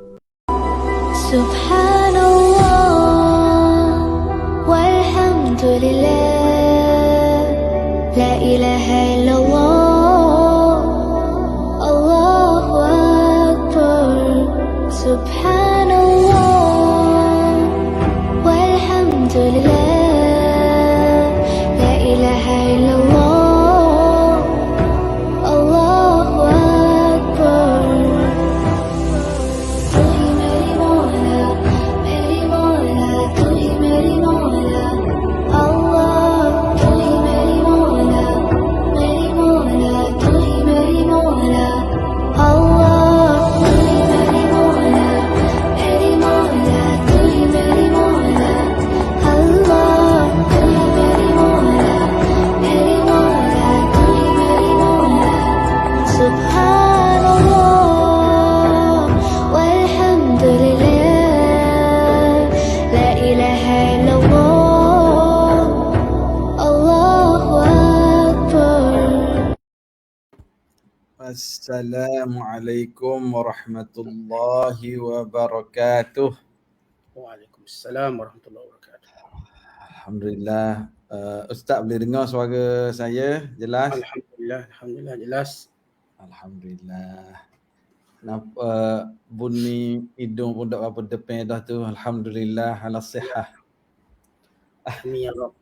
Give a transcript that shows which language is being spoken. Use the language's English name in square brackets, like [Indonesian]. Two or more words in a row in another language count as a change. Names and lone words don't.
[Arabic] سبحان الله والحمد لله لا إله إلا الله الله أكبر سبحان الله والحمد لله لا إله إلا الله الله أكبر [Urdu] تو ہی میری مولا تو ہی میری مولا اللہ تو ہی میری مولا تو ہی میری مولا اللہ تو ہی میری مولا تو ہی میری مولا اللہ تو ہی میری مولا تو ہی میری مولا [Arabic] سبحان الله والحمد لله لا إله إلا الله الله أكبر. السلام عليكم ورحمة الله وبركاته. وعليكم السلام ورحمة الله وبركاته. [Malay] Alhamdulillah. Ustaz boleh dengar suara saya jelas? Alhamdulillah jelas. Alhamdulillah. Kenapa bunyi hidung pun tak apa depan dah tu. [Arabic] الحمد لله على الصحة. آمين يا رب.